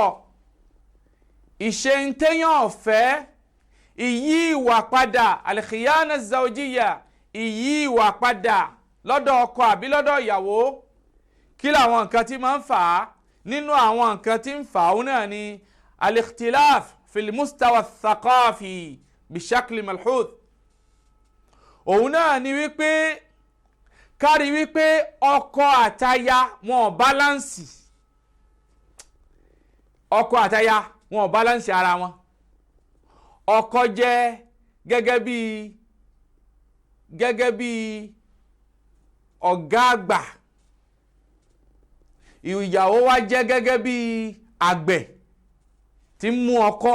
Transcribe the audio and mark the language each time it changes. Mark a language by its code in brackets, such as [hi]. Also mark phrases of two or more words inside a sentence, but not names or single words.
[yo] ìṣeǹtẹ́yàn ọ̀fẹ́ ìyí ìwà padà [ar] الخيانة الزوجية [yo] ìyí ìwà padà lọ́dọ̀ ọkọ àbí lọ́dọ̀ ìyàwó kí làwọn nǹkan tí máa ń fà á nínú àwọn nǹkan tí ń fà ó náà ni [ar] الاختلاف في المستوى الثقافي بشكل ملحوظ. [yo] òun náà ni wípé kárí wípé ọkọ àtaya wọn ò báláǹsì, ọkọ àtaya wọn ò báláǹsì ara wọn. ọkọ jẹ́ gẹ́gẹ́ bí ọ̀gá àgbà, ìyàwó wa jẹ́ gẹ́gẹ́ bí àgbẹ̀ tí ń mú ọkọ.